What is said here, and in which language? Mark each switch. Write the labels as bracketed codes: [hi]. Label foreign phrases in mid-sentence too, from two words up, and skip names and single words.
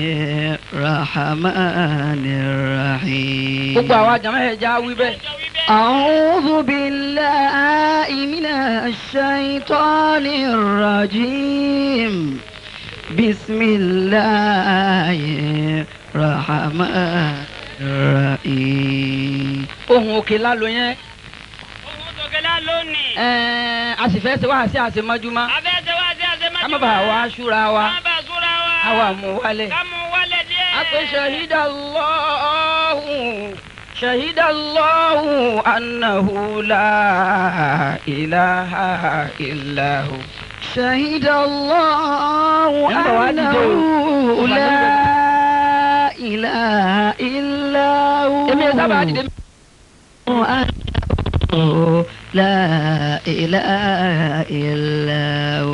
[ar] الرحمن الرحيم أعوذ بالله من الشيطان الرجيم بسم الله الرحمن الرحيم. [yo] ohun òkè lálọ́ yẹn. ohun òkè lálọ́ ni. a sì fẹ́ ṣe wá sí àṣemájúmọ́. a fẹ́ ṣe wá sí àṣemájúmọ́. ká má bàa wá ṣúra wa. ká má bàa ṣúra wa. àwa mú wálẹ̀. ká mú wálẹ̀ díẹ̀. a pè [ar] شهد الله أنه لا إله إلا هو. شهد الله أنه لا إله إلا هو لا إله إلا هو.